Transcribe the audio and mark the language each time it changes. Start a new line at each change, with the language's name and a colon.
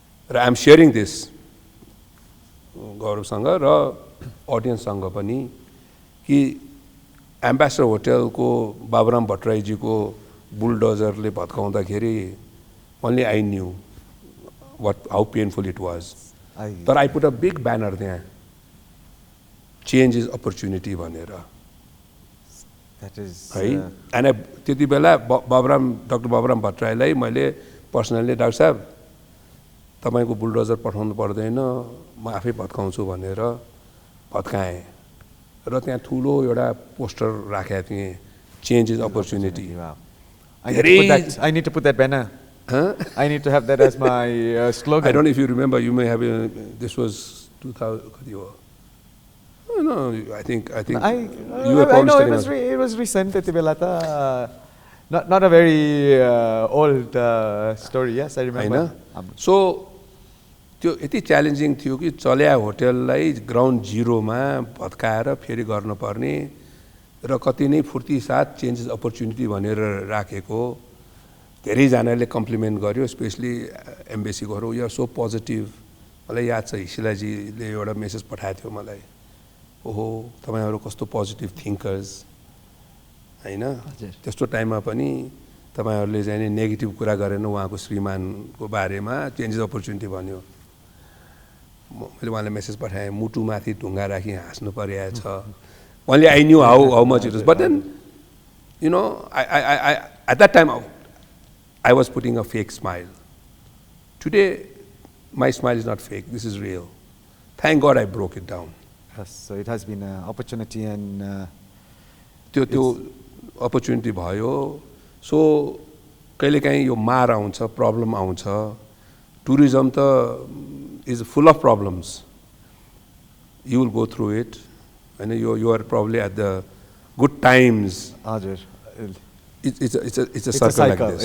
English: I am sharing this Gaurav सँग र audience सँग पनि
Nepali: कि एम्बेसडर होटल को बाबुराम भट्टराई जी को बुलडोजरले भत्काउँदाखेरि
English: only I knew how painful it was
Nepali: तर
English: I put a big banner there change is opportunity
Nepali: भनेर
English: that is
Nepali: है अनि त्यति बेला डाक्टर बाबुराम भट्टराईलाई मैले पर्सनली डाक्टर साहब तपाईको बुलडोजर पठाउनु पर्दैन म आफै भत्काउँछु भनेर भत्काएँ र त्यहाँ ठुलो एउटा पोस्टर राखेको थिएँ
English: change is opportunity I need to put that banner I need to have that as my slogan I don't know if you remember you may have this was 2000 no I think you were probably I know it was recent
Nepali: त्यति बेला त
English: not a very old story yes I remember
Nepali: so त्यो यति challenging थियो कि चल्या होटललाई ground जिरोमा भत्काएर फेरि गर्न पर्ने र कति नै फुर्ती साथ चेन्जेस अपर्च्युनिटी भनेर राखेको धेरै जनाले कम्प्लिमेन्ट गर्यो specially एम्बेसीकोहरु
English: you are so positive
Nepali: मलाई याद छ हिसिलाजीले एउटा मेसेज पठाएको थियो मलाई ओहो तपाईहरु कस्तो पोजिटिभ थिंकर्स हैन त्यस्तो टाइममा पनि तपाईहरुले चाहिँ नि नेगेटिभ कुरा गरेन उहाँको श्रीमानको बारेमा चेन्जेस अपर्च्युनिटी भन्यो मैले उहाँलाई मेसेज पठाएँ मुटुमाथि ढुङ्गा राखी हाँस्नु परेको छ
English: only I knew how much it was but then you know I at that time I was putting a fake smile today my smile is not fake this is real thank God I broke it down yes so it has been an opportunity and
Nepali: त्यो opportunity भयो
English: so
Nepali: कहिलेकाहीँ यो मार आउँछ problem आउँछ
English: tourism is full of problems you will go through it and you are probably at the good times it's a cycle like this